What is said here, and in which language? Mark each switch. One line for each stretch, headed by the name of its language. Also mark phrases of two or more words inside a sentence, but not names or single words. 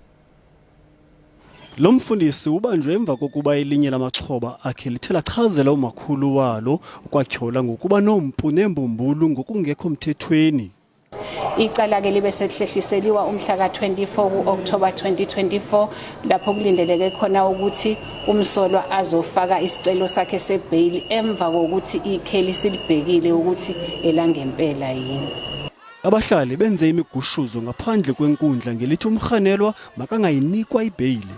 Xhosa: Lo mfundisi ubanjwe emva kokuba elinye lamaxhoba akhe lithe lachazela umakhulu walo ukwatyhola ngokuba nompu nembumbulu ngokungekho mthethweni.
Zulu: Icala ke libe sehlehiseliwa umhla ka-24 ku-October 2024 lapho kulindeleke khona ukuthi umsolwa azofaka isicelo sakhe sebhayili emva kokuthi ikheli silibhekile ukuthi elangempela yini.
Xhosa: Abahlali benze imigushuzo ngaphandle kwenkundla ngelithi umrhanelwa makangayinikwa ibhayili.